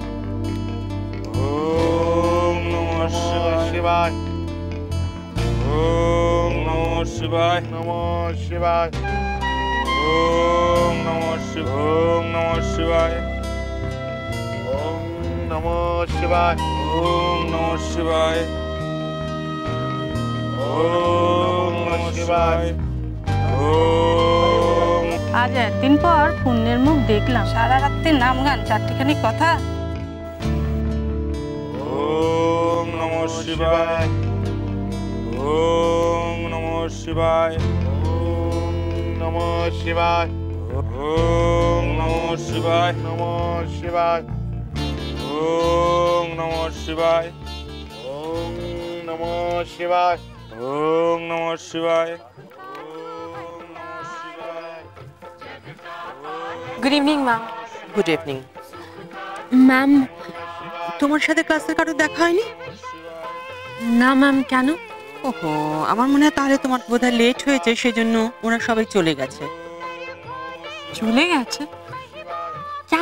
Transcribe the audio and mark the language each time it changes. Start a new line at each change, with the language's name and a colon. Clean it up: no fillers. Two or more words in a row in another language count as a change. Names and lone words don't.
Sanskrit: ওম নমঃ শিবায়, ওম নমঃ শিবায়, নমঃ শিবায়, ওম নমঃ শিবায়, ওম নমঃ শিবায়, ওম নমঃ শিবায়, ওম নমঃ শিবায়, ওম।
Bangla: আজ একদিন পর পুণ্যের মুখ দেখলাম, সারা রাত্রি নাম গান, চারটিখানি কথা।
Sanskrit: ওম নমঃ শিবায়, ওম নমঃ শিবায়, ওম নমঃ শিবায়, ওম নমঃ শিবায়, নমঃ শিবায়, ওম নমঃ শিবায়, ওম নমঃ শিবায়, ওম নমঃ শিবায়, ওম নমঃ শিবায়।
English: good evening ma'am. good evening. ম্যাম,
Bangla: তোমার সাথে ক্লাসের কারো দেখা হয়নি? না ম্যাম, কেন? ওহো, আমার মনে হয় তাহলে তোমার বোধহয় লেট হয়েছে, সেজন্য ওরা সবাই চলে গেছে। চলে গেছে? কেন?